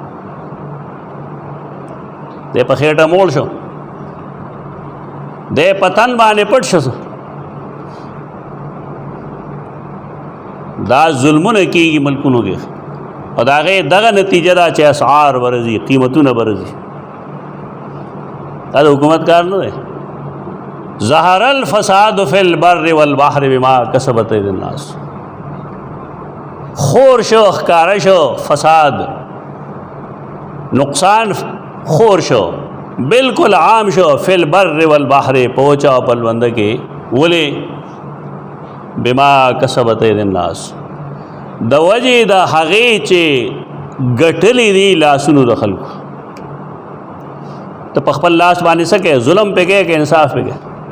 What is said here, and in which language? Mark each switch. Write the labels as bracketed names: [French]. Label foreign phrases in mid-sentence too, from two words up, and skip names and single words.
[Pashto] دی په خېټه موړ شو، دی په تن باندې پټ شو. دا ظلمونه کېږي ملکونو کې او د هغې دغه نتیجه ده چې اسعار ورځي، قیمتونه ورځي. دا د حکومت کار نه دی. [Arabic] ظهر الفساد فی البر والبحر بما کسبت اید الناس. [Pashto] خور شو، ښکاره شو فساد، نقصان خور شو، بالکل عام شو [Arabic] فی البر والبحر، [Pashto] پوچا او پلونده کې. ولې؟ [Arabic] بما کسبت اید الناس، [Pashto] د وجې د هغې چې ګټلې دي لاسونو د خلکو. ته په خپل لاس باندې څه کوې؟ ظلم پې کوې که انصاف پې کوې؟